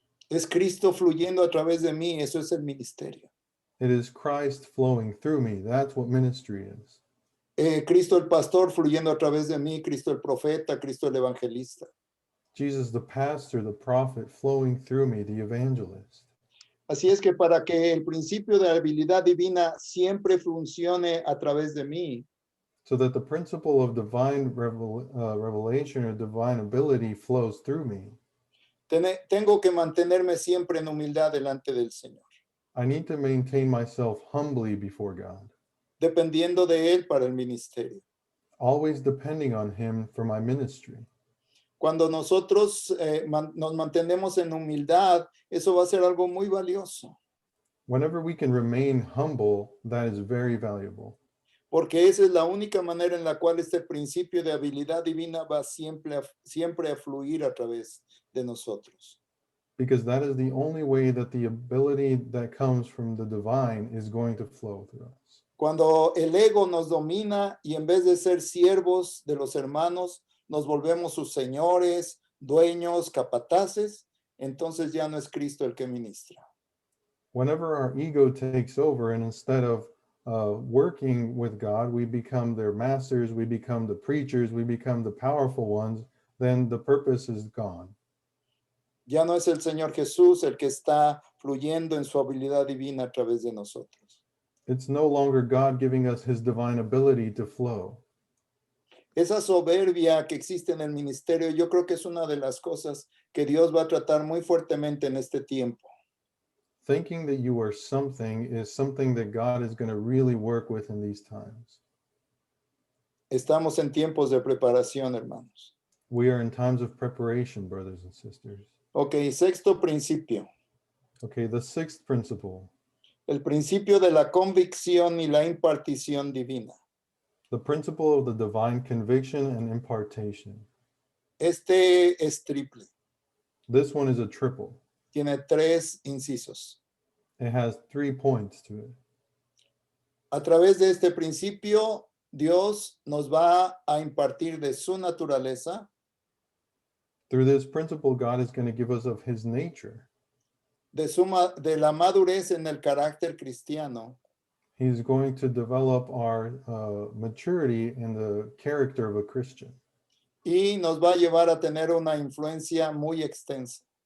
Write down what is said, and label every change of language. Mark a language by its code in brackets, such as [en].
[es] Es Cristo fluyendo a través de mí, eso es el ministerio. [en] It is Christ flowing through me. That's what ministry is. [es] Cristo el pastor fluyendo a través de mí, Cristo el profeta, Cristo el evangelista. [en] Jesus, the pastor, the prophet, flowing through me, the evangelist. [es] Así es que para que el principio de la habilidad divina siempre funcione a través de mí, [en] So that the principle of divine revelation or divine ability flows through me, [es] tengo que mantenerme siempre en humildad delante del Señor, [en] I need to maintain myself humbly before God, [es] dependiendo de Él para el ministerio. [en] always depending on Him for my ministry. [es] Cuando nosotros nos mantenemos en humildad, eso va a ser algo muy valioso, [en] Whenever we can remain humble, that is very valuable, [es] porque esa es la única manera en la cual este principio de habilidad divina va siempre a fluir a través de nosotros. [en] because that is the only way that the ability that comes from the divine is going to flow through us. [es] Cuando el ego nos domina y en vez de ser siervos de los hermanos, nos volvemos sus señores, dueños, capataces, entonces ya no es Cristo el que ministra. [en] Whenever our ego takes over, and instead of working with God, we become their masters, we become the preachers, we become the powerful ones, then the purpose is gone. [es] Ya no es el Señor Jesús el que está fluyendo en su habilidad divina a través de nosotros. [en] It's no longer God giving us his divine ability to flow. [es] Esa soberbia que existe en el ministerio, yo creo que es una de las cosas que Dios va a tratar muy fuertemente en este tiempo. [en] Thinking that you are something is something that God is going to really work with in these times. [es] Estamos en tiempos de preparación, hermanos. [en] We are in times of preparation, brothers and sisters. [es] Ok, sexto principio. [en] Okay, the sixth principle, [es] El principio de la convicción y la impartición divina. [en] the principle of the divine conviction and impartation. [es] Este es triple. [en] This one is a triple. [es] Tiene 3 incisos. [en] It has 3 points to it. [es] A través de este principio, Dios nos va a impartir de su naturaleza, [en] Through this principle, God is going to give us of his nature. [es] de la madurez en el carácter cristiano, [en] He's going to develop our maturity in the character of a Christian. [es] y nos va a llevar a tener una influencia muy extensa.